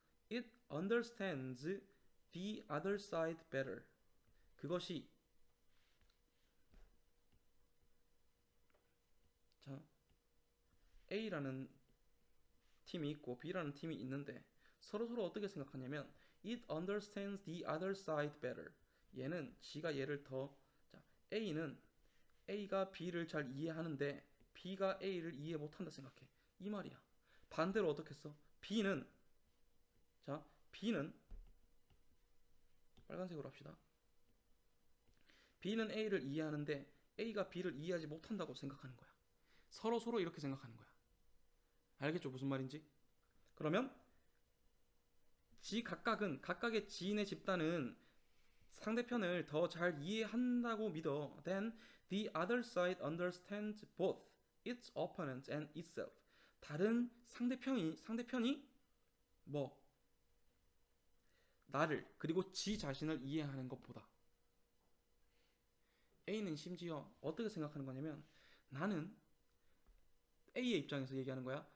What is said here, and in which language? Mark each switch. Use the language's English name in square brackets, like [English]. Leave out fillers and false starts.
[English] It understands the other side better. [Korean] 그것이 자, A라는 팀이 있고 B라는 팀이 있는데 서로 어떻게 생각하냐면 [English] It understands the other side better. [Korean] 얘는 지가 얘를 더 A는 A가 B를 잘 이해하는데 B가 A를 이해 못한다 생각해. 이 말이야. 반대로 어떻게 써? B는 빨간색으로 합시다. B는 A를 이해하는데 A가 B를 이해하지 못한다고 생각하는 거야. 서로 이렇게 생각하는 거야. 알겠죠? 무슨 말인지? 그러면 각각의 지인의 집단은 상대편을 더 잘 이해한다고 믿어. [English] Then the other side understands both its opponent and itself. [Korean] 다른 상대편이 나를 그리고 지 자신을 이해하는 것보다 A는 심지어 어떻게 생각하는 거냐면 나는 A의 입장에서 얘기하는 거야.